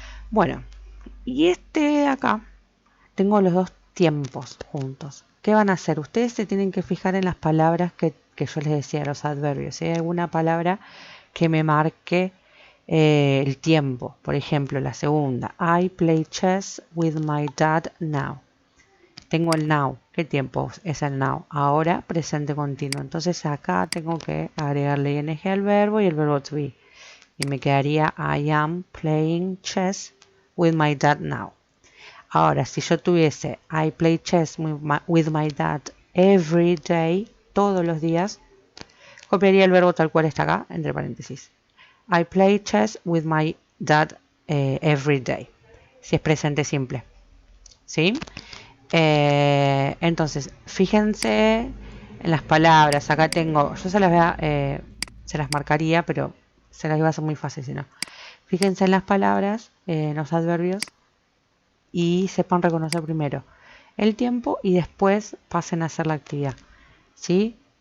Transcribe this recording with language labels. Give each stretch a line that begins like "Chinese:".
Spanish: Bueno, y este de acá, tengo los dos tiempos juntos. ¿Qué van a hacer? Ustedes se tienen que fijar en las palabras que yo les decía, los adverbios. Si hay alguna palabra que me marque el tiempo. Por ejemplo, la segunda.
English: I play chess with my dad now.
Spanish: Tengo el now. ¿Qué tiempo es el now? Ahora, presente continuo. Entonces acá tengo que agregarle ing al verbo y el verbo to be. Y me quedaría
English: I am playing chess with my dad now.
Spanish: Ahora, si yo tuviese
English: I play chess with my dad every day,
Spanish: todos los días, copiaría el verbo tal cual está acá, entre paréntesis.
English: I play chess with my dad every day.
Spanish: Si es presente simple. ¿Sí? Entonces, fíjense en las palabras. Acá tengo, yo se las marcaría, pero se las iba a hacer muy fácil si no. Fíjense en las palabras, en los adverbios, y sepan reconocer primero el tiempo y después pasen a hacer la actividad. ¿Sí?